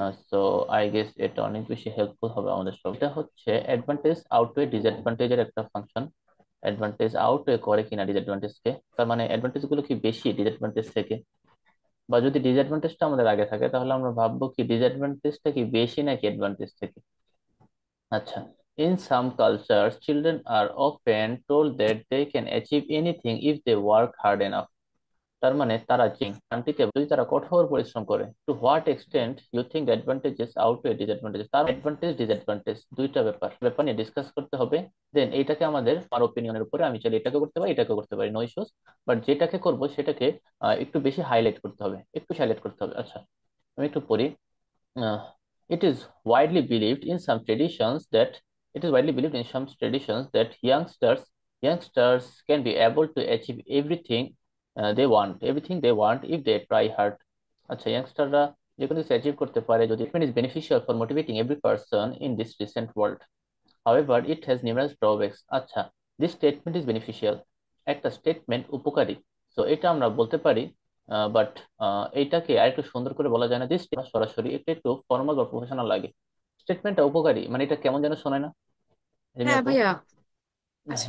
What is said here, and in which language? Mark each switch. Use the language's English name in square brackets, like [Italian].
[English] so I guess [Bangla] এটা অনেক বেশি হেল্পফুল হবে আমাদের সব। এটা হচ্ছে অ্যাডভান্টেজ আউটওয়ে ডিসঅ্যাডভান্টেজের একটা ফাংশন। অ্যাডভান্টেজ আউটওয়ে করে কিনা ডিসঅ্যাডভান্টেজ কে, তার মানে অ্যাডভান্টেজ গুলো কি বেশি ডিসঅ্যাডভান্টেজ থেকে, বা যদি ডিসঅ্যাডভান্টেজটা আমাদের আগে থাকে তাহলে আমরা ভাববো কি ডিসঅ্যাডভান্টেজটা কি বেশি নাকি অ্যাডভান্টেজ থেকে। [English] আচ্ছা, in some cultures children are often told that they can achieve anything if they work hard enough. [Bangla] তার মানে তারা যে শান্তিতে যদি তারা কঠোর পরিশ্রম করে, [English] to what extent you think advantages outweigh disadvantages, [Bangla] তার অ্যাডভান্টেজ ডিসঅ্যাডভান্টেজ দুইটা ব্যাপার ব্যাপার নিয়ে ডিসকাস করতে হবে। দেন এইটাকে আমাদের আমার ওপিনিয়নের উপরে আমি চাইলে এটাকে করতে পারি এটাকে করতে পারি, নো ইস্যুস। বাট যেটাকে করব সেটাকে একটু বেশি হাইলাইট করতে হবে, একটু হাইলাইট করতে হবে। আচ্ছা, আমি একটু পড়ি। [English] Uh, it is widely believed in some traditions that it is widely believed in some traditions that youngsters can be able to achieve everything they want if they try hard. আচ্ছা, [Bangla] ইয়াংস্টাররা যে কোনো কিছু অ্যাচিভ করতে পারে যদি [English] it is beneficial for motivating every person in this recent world. However, it has numerous drawbacks. আচ্ছা, this statement is beneficial, [Bangla] একটা statement উপকারী। তো এটা আমরা বলতে পারি, বাট এইটাকে আরেকটু সুন্দর করে বলা যায় না, দিস সরাসরি এটা একটু ফর্মাল বা প্রফেশনাল লাগে। স্টেটমেন্টটা উপকারী মানে এটা কেমন যেন শোনায় না রিমি হ্যাঁ আপু? ভাইয়া। আচ্ছা